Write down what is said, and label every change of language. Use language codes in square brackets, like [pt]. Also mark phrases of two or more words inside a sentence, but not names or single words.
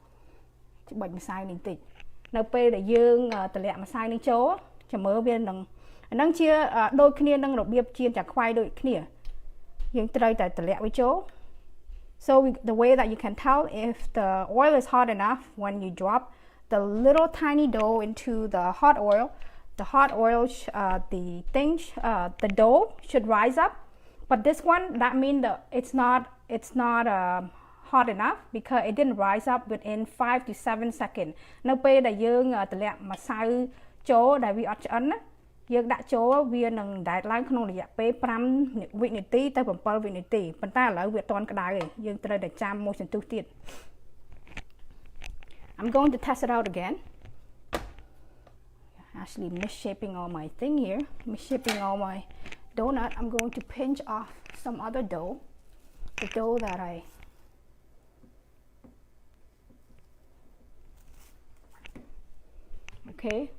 [km] នៅពេលដែលយើងតម្លាក់ម្សៅនេះចូលចាំមើលវានឹងអានឹងជាដូចគ្នានឹងរបៀបចៀនចាខ្វៃដូចគ្នាយើងត្រូវតែតម្លាក់វាចូល [en] So the way that you can tell if the oil is hot enough, when you drop the little tiny dough into the hot oil, the dough should rise up. But this one, that means that it's not hot enough because it didn't rise up within 5 to 7 seconds. [km] នៅពេលដែលយើងទម្លាក់ម្សៅចូលដែលវាអត់ឆ្អិនណាយើងដាក់ចូលវានឹងដែកឡើងក្នុងរយៈពេល5វិនាទីទៅ7វិនាទីប៉ុន្តែឥឡូវវាអត់ទាន់ក្តៅទេយើងត្រូវតែចាំមួយសន្ទុះទៀត [en] I'm going to test it out again. Actually misshaping all my thing here, misshaping all my donut. I'm going to pinch off some other dough, the dough that okay.